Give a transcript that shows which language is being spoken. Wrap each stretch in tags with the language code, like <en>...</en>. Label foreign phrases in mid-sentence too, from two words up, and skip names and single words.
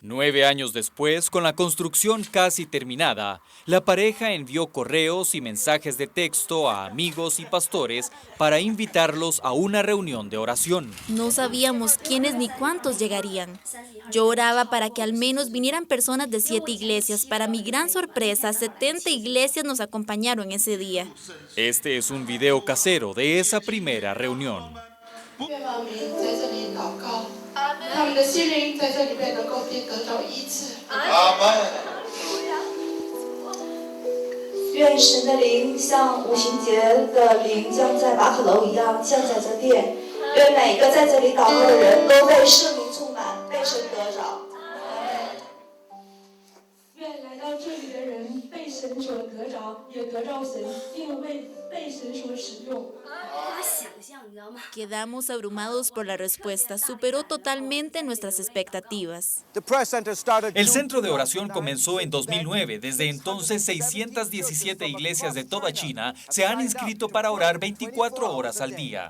<es>9 años después, con la construcción casi terminada, la pareja envió correos y mensajes de texto a amigos y pastores para invitarlos a una reunión de oración. No sabíamos quiénes ni cuántos llegarían. Yo oraba para que al menos vinieran personas de 7 iglesias. Para mi gran sorpresa, 70 iglesias nos acompañaron ese día. Este es un video casero de esa primera reunión.</es> <zh>愿亡民在这里祷告，他们的心灵在这里面能够得到医治。愿神的灵像五旬节的灵降在马可楼一样降在这殿。愿每个在这里祷告的人都被圣灵充满，被神得着。愿来到这里的人被神所得着，也得着神，因为被神所使用。</zh> <es>Quedamos abrumados por la respuesta. Superó totalmente nuestras expectativas. El centro de oración comenzó en 2009. Desde entonces, 617 iglesias de toda China se han inscrito para orar 24 horas al día.</es>